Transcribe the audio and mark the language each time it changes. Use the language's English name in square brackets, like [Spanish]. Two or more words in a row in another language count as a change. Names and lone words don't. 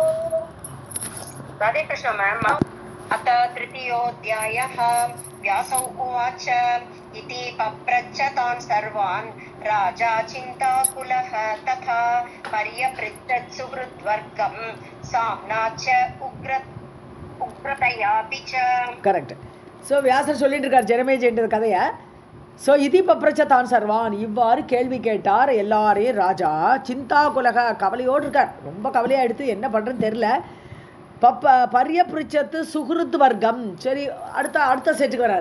[Sanskrit] राधे कृष्ण मैम. अथ तृतीयोऽध्यायः. व्यासौ उवाच इति पप्रच्छ तान् सर्वान् राजा चिन्ताकुलः तथा पर्यपृच्छत् सुहृद्वर्गं साम्नाच्च उग्रतयापि च. [Tamil] கரெக்ட். ஸோ வியாசர் சொல்லிட்டு இருக்கார் ஜனமேஜயன்ற கதையை. ஸோ [Sanskrit] इति पप्रच्छ तान् सर्वान्, [Tamil] இவ்வாறு கேள்வி கேட்டார் எல்லாரையும் ராஜா. சிந்தாகுலக, கவலையோடு இருக்கார், ரொம்ப கவலையாக எடுத்து என்ன பண்ணுறதுன்னு தெரில. [Sanskrit] पर्यपृच्छत् सुहृद् वर्गम्, [Tamil] சரி அடுத்த செட்டுக்கு வர்றார்.